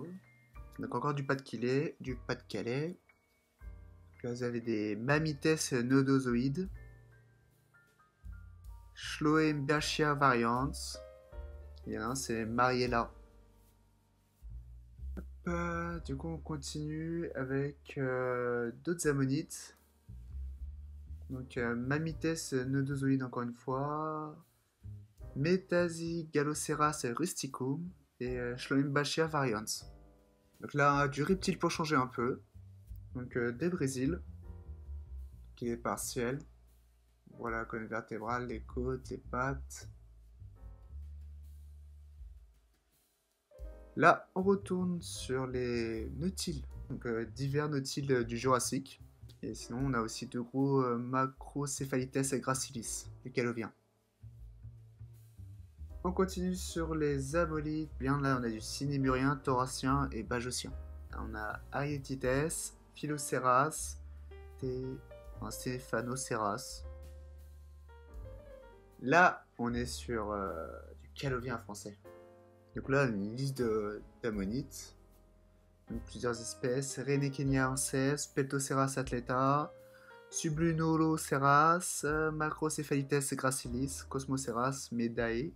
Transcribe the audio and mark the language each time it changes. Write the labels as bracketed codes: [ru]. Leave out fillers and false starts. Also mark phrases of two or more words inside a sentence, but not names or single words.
[fr] Donc encore du Pas-de-Calais, Là vous avez des Mammites nodozoïdes, Schloembachia varians. Il y en a un, c'est Mariella. Du coup, on continue avec d'autres ammonites. Donc, Mammites nodozoïdes, encore une fois, Metasigalloceras rusticum et Schloembachia varians. Donc là, du reptile pour changer un peu. Donc, des Brésil, qui est partiel. Voilà, la colonne vertébrale, les côtes, les pattes. Là, on retourne sur les nautiles, donc divers nautiles du Jurassique. Et sinon, on a aussi de gros Macrocephalites gracilis, du Calovien. On continue sur les ammonites. Bien là, on a du Cinémurien, Thoracien et Bajocien. On a Arietites, Phylloceras, Stéphanoceras. Là, on est sur du calovien français. Donc là, une liste d'ammonites. Plusieurs espèces. Rhenekeniensis, Peltoceras atleta, Sublunoloceras, Macrocéphalites gracilis, Cosmoceras medae.